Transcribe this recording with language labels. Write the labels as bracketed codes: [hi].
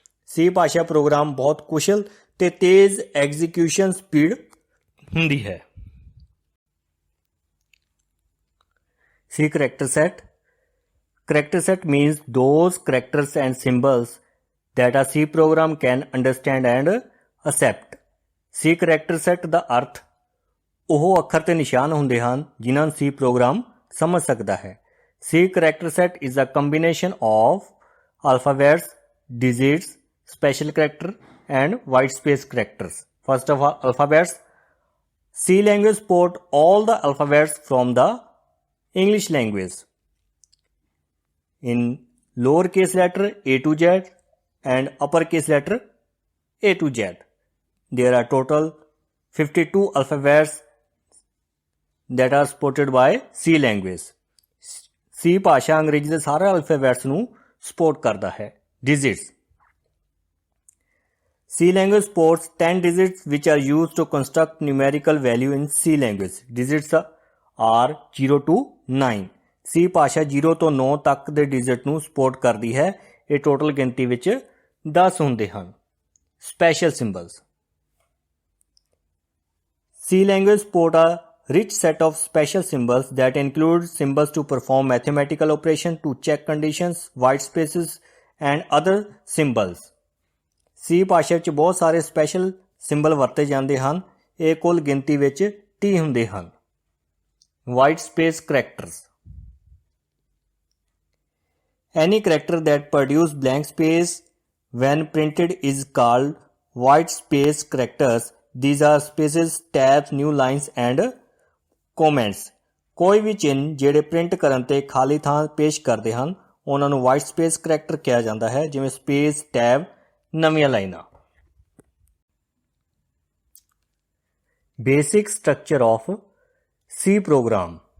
[pa] C ਭਾਸ਼ਾ programme ਬਹੁਤ ਕੁਸ਼ਲ ਤੇ ਤੇਜ਼ ਐਗਜ਼ੀਕਿਊਸ਼ਨ ਸਪੀਡ ਹੁੰਦੀ ਹੈ। [en] C character set. Character set means those characters and symbols that a C program can understand and accept. [pa] C character set ਦਾ ਅਰਥ ਉਹ ਅੱਖਰ ਤੇ ਨਿਸ਼ਾਨ ਹੁੰਦੇ ਹਨ ਜਿਨ੍ਹਾਂ ਨੂੰ C ਪ੍ਰੋਗਰਾਮ ਸਮਝ ਸਕਦਾ ਹੈ। [en] C character set is a combination of alphabets, digits, special character and white space characters. First of all, alphabets. C language support all the alphabets from the English language. In lowercase letter A to Z and uppercase letter A to Z. There are total 52 alphabets that are supported by C language. [pa] C ਭਾਸ਼ਾ ਅੰਗਰੇਜ਼ੀ ਦੇ ਸਾਰੇ alphabets ਨੂੰ support ਕਰਦਾ ਹੈ। [en] Digits. C language supports 10 digits which are used to construct numerical value in C language. Digits are 0 to 9. [pa] C ਭਾਸ਼ਾ 0 ਤੋਂ 9 ਤੱਕ ਦੇ ਡਿਜਿਟ ਨੂੰ ਸਪੋਰਟ ਕਰਦੀ ਹੈ। ਇਹ ਟੋਟਲ ਗਿਣਤੀ ਵਿੱਚ 10 ਹੁੰਦੇ ਹਨ। [en] Special symbols. C language support a rich set of special symbols that include symbols to perform mathematical operations, to check conditions, white spaces and other symbols. [pa] C ਭਾਸ਼ਾ ਵਿੱਚ ਬਹੁਤ ਸਾਰੇ ਸਪੈਸ਼ਲ ਸਿੰਬਲ ਵਰਤੇ ਜਾਂਦੇ ਹਨ। ਇਹ ਕੁੱਲ ਗਿਣਤੀ ਵਿੱਚ 30 ਹੁੰਦੇ ਹਨ। [en] White space characters. Any character that produce blank space when printed is called white space characters. These are spaces, tabs, new lines and comments. [pa] ਕੋਈ ਵੀ ਚਿੰਨ੍ਹ ਜਿਹੜੇ ਪ੍ਰਿੰਟ ਕਰਨ ਤੇ ਖਾਲੀ ਥਾਂ ਪੇਸ਼ ਕਰਦੇ ਹਨ ਉਹਨਾਂ ਨੂੰ ਵਾਈਟ ਸਪੇਸ ਕਰੈਕਟਰ ਕਿਹਾ ਜਾਂਦਾ ਹੈ, ਜਿਵੇਂ ਸਪੇਸ, ਟੈਬ, ਨਵੀਆਂ ਲਾਈਨਾਂ। Basic structure of C program.